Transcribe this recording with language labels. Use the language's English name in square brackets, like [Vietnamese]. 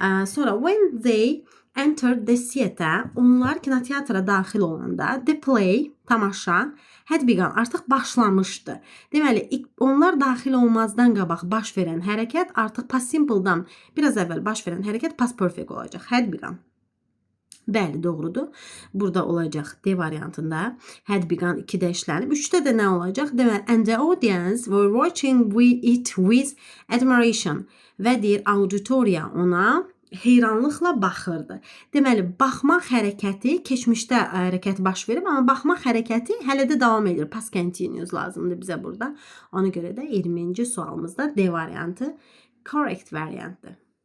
[English] Sonra when they entered the theater, [Azerbaijani] onlar kinoteatra daxil olanda [English] the play, tamaşa, had begun, [Azerbaijani] artıq başlamışdı. Deməli, onlar daxil olmazdan qabaq baş verən hərəkət artıq past simple'dan biraz əvvəl baş verən hərəkət past perfect olacaq. [English] Had begun. [Azerbaijani] Bəli, doğrudur. Burada olacaq D variantında. [English] Had begun [Azerbaijani] 2-də işlənib. 3-də də nə olacaq? [English] Deməli, and the audience were watching it with admiration. [Azerbaijani] Və deyir, auditoriya ona heyranlıqla baxırdı. Deməli, baxmaq hərəkəti, keçmişdə hərəkət baş verib, amma baxmaq hərəkəti hələ də davam edir. Past continuous lazımdır bizə burada. Ona görə də 20-ci sualımızda D variantı correct variantdır.